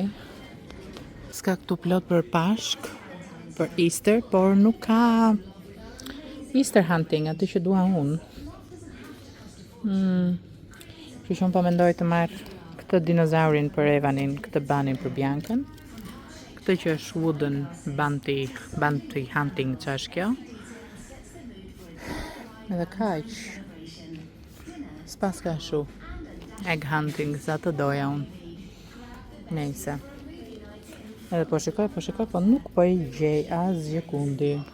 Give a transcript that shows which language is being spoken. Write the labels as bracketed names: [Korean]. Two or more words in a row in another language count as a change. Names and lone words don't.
[Albanian] S'ka këtu plot për Pashk, për Easter, por nuk ka [English] Easter hunting, [Albanian] aty që dua unë. Që shumë po mendoj të marrë këtë dinozaurin për Evanin, këtë banin për Biancën. Këtë që është [English] wooden bounty hunting, [Albanian] që është kjo. Edhe kaq. S'pas ka shu. [English] Egg hunting, [Albanian] sa të doja unë. Nejse. Edhe po shikoj, po nuk po i gjej asgjë kundi.